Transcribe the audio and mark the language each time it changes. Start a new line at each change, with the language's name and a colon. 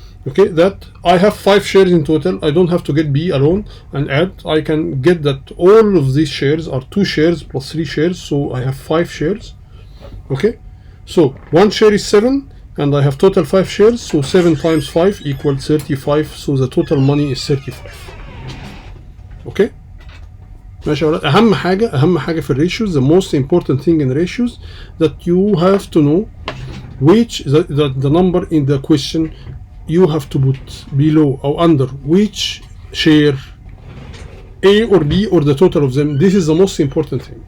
English: Okay, that I have 5 shares in total. I don't have to get B alone and add. I can get that all of these shares are 2 shares plus 3 shares, so I have 5 shares. Okay, so 1 share is 7 and I have total 5 shares, so 7 times 5 equals 35, so the total money is 35.
Arabic: Okay, ماشي يا ولاد. أهم حاجة في الريشيوز,
English: the most important thing in ratios that you have to know which the number in the question you have to put below or under which share, A or B or the total of them. This is the most important thing.